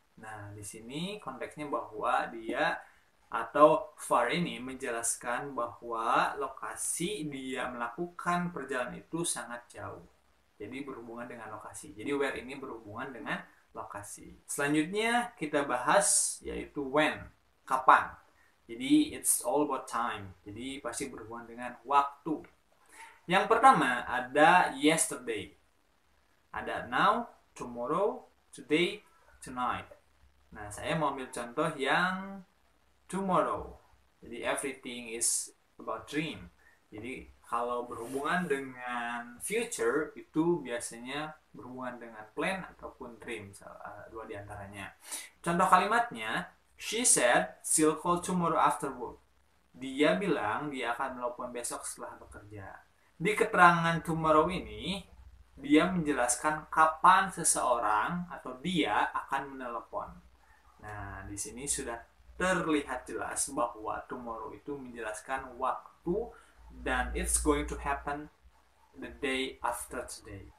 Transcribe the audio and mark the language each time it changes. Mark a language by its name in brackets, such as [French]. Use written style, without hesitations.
[Indonesian] Nah, di sini konteksnya bahwa dia atau far ini menjelaskan bahwa lokasi dia melakukan perjalanan itu sangat jauh. Jadi berhubungan dengan lokasi. Jadi where ini berhubungan dengan lokasi. Selanjutnya kita bahas yaitu when, kapan. Jadi [English] it's all about time. [Indonesian] Jadi pasti berhubungan dengan waktu. Yang pertama ada yesterday. Ada now, tomorrow, today, tonight. Nah, saya mau ambil contoh yang tomorrow. [English] Jadi everything is about dream. [Indonesian] Jadi kalau berhubungan dengan future itu biasanya berhubungan dengan plan ataupun dream, dua diantaranya. Contoh kalimatnya, [English] she said she'll call tomorrow after work. [Indonesian] Dia bilang dia akan menelepon besok setelah bekerja. Di keterangan tomorrow ini, dia menjelaskan kapan seseorang atau dia akan menelepon. Nah, di sini sudah terlihat jelas bahwa tomorrow itu menjelaskan waktu dan [English] it's going to happen the day after today.